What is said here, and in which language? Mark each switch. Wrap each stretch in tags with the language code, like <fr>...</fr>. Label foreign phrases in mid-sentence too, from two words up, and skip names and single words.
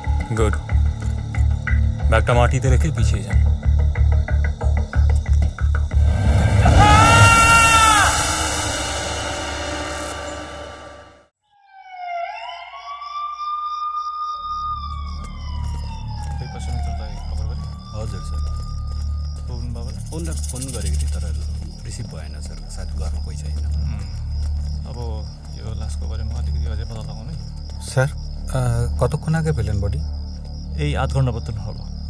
<bn>गुड। ব্যাগটা মাটিতে রেখে পিছিয়ে যান।</bn> <ne>हजुर सर। फोन गरेको थिएँ तर रिसिभ भएन सर, सायद घरमा कोही छैन। अब यो लासको बारेमा अलिकति अझै पत्ता लगाउनु।</ne> <bn>স্যার কতক্ষণ আগে পেলেন বডি? এই আধ ঘন্টা পর হলো।</bn>